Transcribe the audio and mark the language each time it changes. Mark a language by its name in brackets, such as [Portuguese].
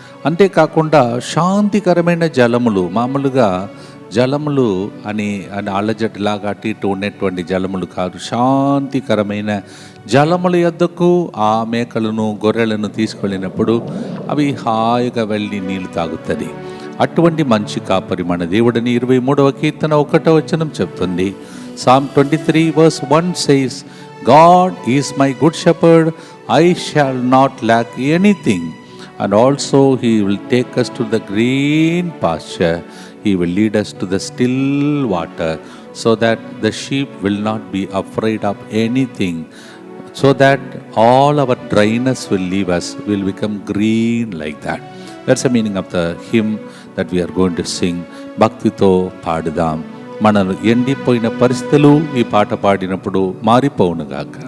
[Telugu] అంతేకాకుండా శాంతికరమైన జలములు, మామూలుగా జలములు అని అల్లజట్టులాగా అటు ఇటు ఉండేటువంటి జలములు కాదు, శాంతికరమైన జలముల యొద్దకు ఆ మేకలను గొర్రెలను తీసుకెళ్ళినప్పుడు అవి హాయిగా వెళ్ళి నీళ్లు తాగుతుంది. అటువంటి మంచి కాపరి మన దేవుడని 23వ కీర్తన 1వ వచనం చెప్తుంది. [English] Psalm 23 verse 1 says, God is my good shepherd, I shall not lack anything. And also he will take us to the green pasture. He will lead us to the still water, so that the sheep will not be afraid of anything, so that all our dryness will leave us, will become green like that. That's the meaning of the hymn that we are going to sing. [Telugu] భక్తితో పాడుదాం. మనను ఎండిపోయిన పరిస్థితులు ఈ పాట పాడినప్పుడు మారిపోవునుగాక.